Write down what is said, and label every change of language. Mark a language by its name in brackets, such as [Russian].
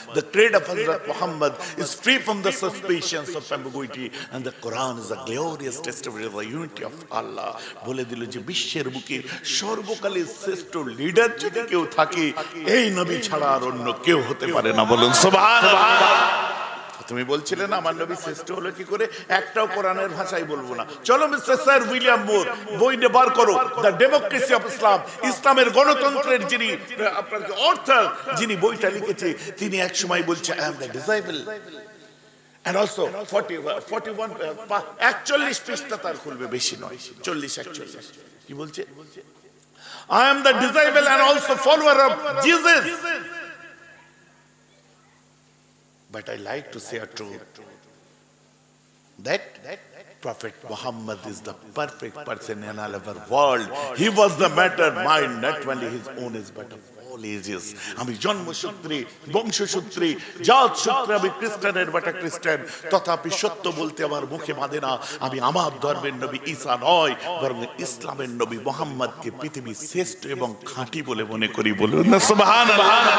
[English] The creed of Hazrat Muhammad is free from the suspicions of ambiguity, and the Quran is a glorious testimony of the unity of Allah. [Bangla] বলে দিল যে বিশ্বের বুকে সর্বকালের শ্রেষ্ঠ leader যদি কেউ থাকে, এই নবী ছাড়া আর অন্য কেউ হতে পারে না। বলুন সুবহানাল্লাহ। তুমি বলছিলে না আমার নবী শ্রেষ্ঠ হলো কি করে, একটাও কোরআনের ভাষায় বলবো না। চলো মিস্টার স্যার উইলিয়াম মুর বই বার করো, দ্য ডেমোক্রেসি অফ ইসলাম, ইসলামের গণতন্ত্রের যিনি আপনার অর্থাৎ যিনি বইটা লিখেছে, তিনি এক সময় বলছে I am the ডিসাইবল, [English] and also [Bangla] 41 পৃষ্ঠা তার খুলবে, বেশি নয়, 40-41। কি বলছে? [English] I am the disciple and also follower of Jesus. But I like to say a truth that Prophet Muhammad is the perfect person in all of our world. He was the matter mind, not only his own is but of all ages. [Bangla] আমি জন্মসূত্রে, বংশসূত্রে, জাত সূত্রে আমি খ্রিস্টানের বেটা খ্রিস্টান, তথাপি সত্য বলতে আমার মুখে বাঁধে না। আমি আমার ধর্মের নবী ঈসা নয়, বরং ইসলামের নবী মুহাম্মদকে পৃথিবীর শ্রেষ্ঠ এবং খাঁটি বলে মনে করি। বলুন না সুবহানাল্লাহ।